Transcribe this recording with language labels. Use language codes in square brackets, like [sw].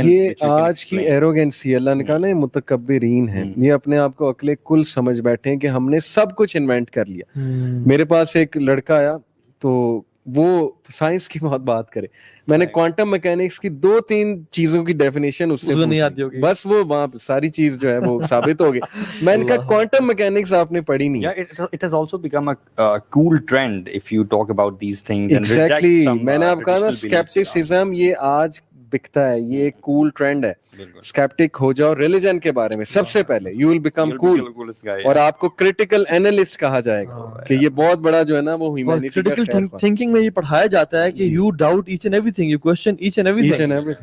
[ur] یہ آج کی ایروگینسی, اللہ نے کہا نا یہ متکبرین ہیں, یہ اپنے آپ کو عقل کل سمجھ بیٹھے ہیں کہ ہم نے سب کچھ انوینٹ کر لیا. میرے پاس ایک لڑکا آیا تو وہ سائنس کی بہت بات کرے, میں نے کوانٹم میکینکس کی 2-3 چیزوں کی ڈیفینیشن اس سے نہیں آتی ہوگی, بس وہ وہاں ساری چیز جو ہے وہ ثابت ہو گئی. میں نے کہا کوانٹم میکینکس آپ نے پڑھی نہیں. [en] It has also become a cool trend if you talk about these things and reject exactly. some [ur] میں نے آپ کہا نا اسکیپٹسزم, یہ آج بکتا ہے, یہ ایک کول ٹرینڈ ہے. اسکیپٹک ہو جاؤ ریلیجن کے بارے میں سب سے پہلے, [en] you will become cool, [ur] اور آپ کو کریٹیکل اینالسٹ کہا جائے گا کہ یہ بہت بڑا جو ہے نا وہ ہیومینٹی کا کریٹیکل تھنکنگ میں یہ پڑھایا جاتا ہے کہ [en] You doubt each and everything, you question each and everything.